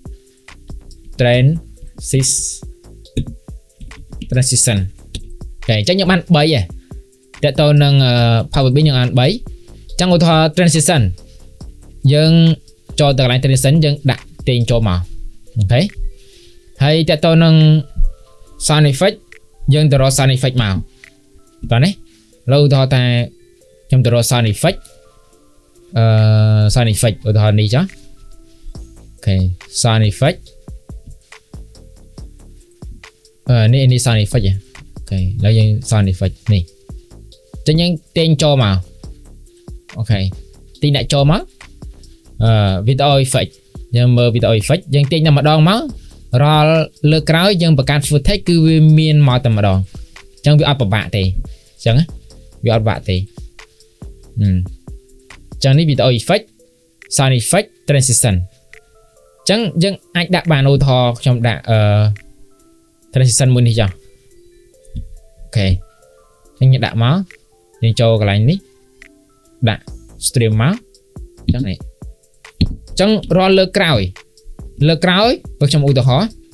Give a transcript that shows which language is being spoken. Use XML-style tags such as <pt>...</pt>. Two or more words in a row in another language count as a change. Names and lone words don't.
<km>transition អូខេអញ្ចឹងយើងបាន3ហ៎តើតើនឹង</km> <en>power bin</en> <km>យើងបាន3ចឹងឧទាហរណ៍ transition យើងចូលទៅកន្លែង transition យើងដាក់ទាញចូលមកអូខេហើយតើតើនឹង</km> <en>sound effect</en> <km>យើងទៅរក</km> <en>sound effect</en> <km>មកតោះនេះឥឡូវឧទាហរណ៍ថាខ្ញុំទៅរក</km> <en>sound effect sound effect</en> <km>ឧទាហរណ៍នេះចុះអូខេ</km> <en>sound effect</en> <km>នេះ</km> <en>sound effect</en> <km>អូខេឥឡូវយើង</km> <en>sound effect</en> <km>នេះចឹងយើងទាញចូលមកអូខេទីអ្នកចូលមក</km> <en>video effect</en> <km>យើងមើល</km> <en>video effect</en> <km>យើងទាញតែម្ដងមករាល់លើក្រោយយើងបង្កើត footage គឺវាមានមកតែ ម្ដងអញ្ចឹងវាអត់ពិបាកទេអញ្ចឹងវាអត់ពិបាកទេអញ្ចឹងនេះ</km> <en>video effect sound effect transition</en> <km>អញ្ចឹងយើងអាចដាក់បានឧទាហរណ៍ខ្ញុំដាក់transition មួយនេះចុះអូខេអញ្ចឹងយើងដាក់មកយើងចូលកន្លែងនេះដាក់ stream មកអញ្ចឹងនេះអញ្ចឹងរាល់លើក្រោយបើខ្ញុំឧទាហរណ៍</km>